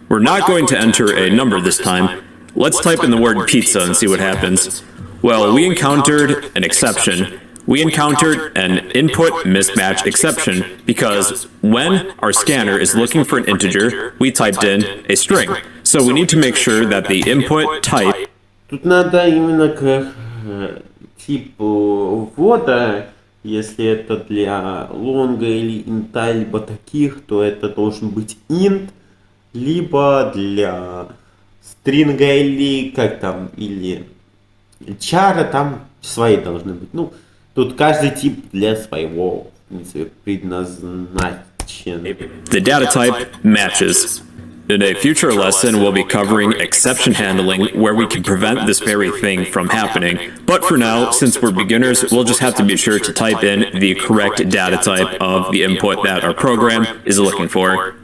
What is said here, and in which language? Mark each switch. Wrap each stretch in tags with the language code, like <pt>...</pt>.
<en>We're not going to enter a number this time. Let's type in the word pizza and see what happens. Well, we encountered an exception. We encountered an input mismatch exception because when our scanner is looking for an integer, we typed in a string. So we need to make sure that the input type...</en> <ru>Тут надо именно к типу ввода, если это для лонга или инта, либо таких, то это должен быть int, либо для стринга или как там, или чара, там свои должны быть. Ну, тут каждый тип для своего, в принципе, предназначен.</ru> <en>The data type matches. In a future lesson, we'll be covering exception handling, where we can prevent this very thing from happening. But for now, since we're beginners, we'll just have to be sure to type in the correct data type of the input that our program is looking for.</en>